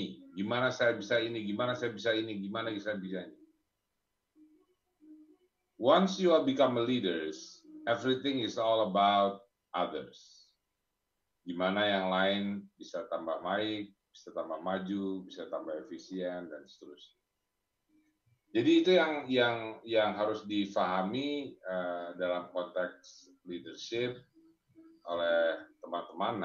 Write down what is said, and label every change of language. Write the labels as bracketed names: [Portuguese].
[Indonesian] Gimana saya bisa ini, gimana saya bisa ini, gimana saya bisa ini. [English] Once you have become a leaders, everything is all about others. [Indonesian] Gimana yang lain bisa tambah baik, bisa tambah maju, bisa tambah efisien, dan seterusnya. Jadi itu yang harus difahami dalam konteks leadership oleh teman-teman.